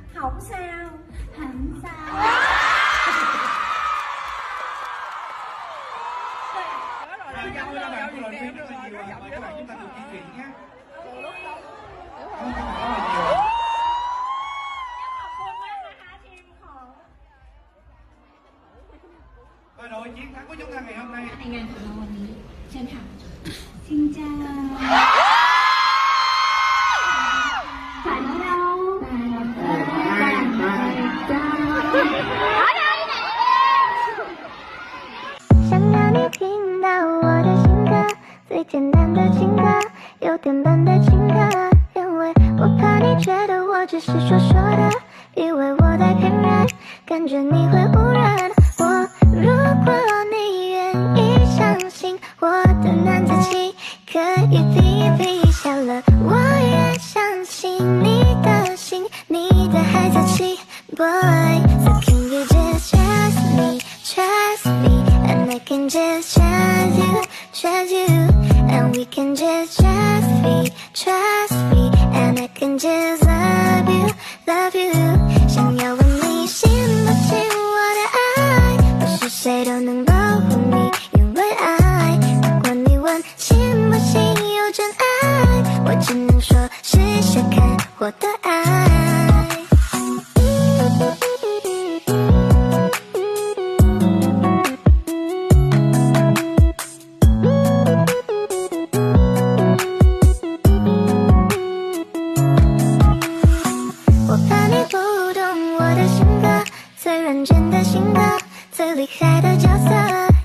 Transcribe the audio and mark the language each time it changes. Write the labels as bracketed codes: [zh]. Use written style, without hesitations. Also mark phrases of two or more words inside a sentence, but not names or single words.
[vi] không sao. Không sao. Cảm ơn các bạn của luyện rất là nhiều và mời các bạn chúng ta cùng di chuyển nhé. Cảm ơn các bạn rất là nhiều. [th] ขอบคุณมากนะคะทีมของ [vi] Và đội chiến thắng của chúng ta ngày hôm nay. [th] ในงานของเราวันนี้เชิญค่ะชิงจ้าฝ่ายน้องเรา [zh] 想让你听到我的情歌，最简单的情歌，有点笨的情歌，因为我怕你觉得我只是说说的，以为我在骗人，感觉你会误认我。如果你愿意相信我的男子气，可以比一比下了，我也相信你的心，你的孩子气 ，boy。 [en] So can you just trust me, trust me, and I can just trust you, trust you, and we can just trust me, trust me, and I can just love you, love you。 [zh] 想要问你信不信我的爱，不是谁都能保护你，因为爱。如果你问信不信有真爱，我只能说试试看我的爱。我怕你不懂我的性格，最认真的性格，最厉害的角色。